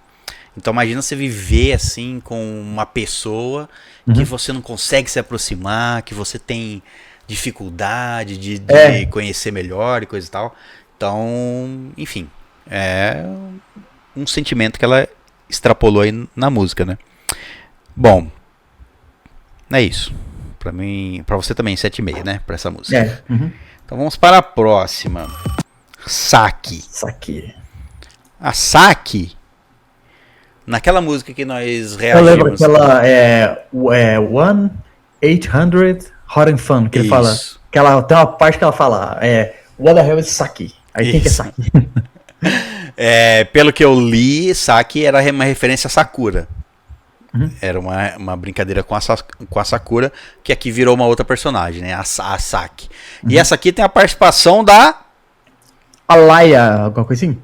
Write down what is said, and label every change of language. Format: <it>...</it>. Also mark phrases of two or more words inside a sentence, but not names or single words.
<pt>Então imagina você viver assim com uma pessoa que você não consegue se aproximar, que você tem dificuldade de conhecer melhor e coisa e tal. Então, enfim, é um sentimento que ela extrapolou aí na música, né? Bom, é isso. Pra mim, pra você também, 7,5, né? Pra essa música. Então vamos para a próxima. Saki. Saki. A Saki, naquela música que nós Eu reagimos. lembro aquela 1-800 Hot and Fun, que ele fala. Que ela, tem uma parte que ela fala,</pt> <en>what the hell is Saki?</en> <pt>Aí quem que é Saki? Pelo que eu li, Saki era uma referência a Sakura. Era uma brincadeira com a Sakura, que aqui virou uma outra personagem, né? A Saki. E essa aqui tem a participação da... Alaya, alguma coisa assim?</pt>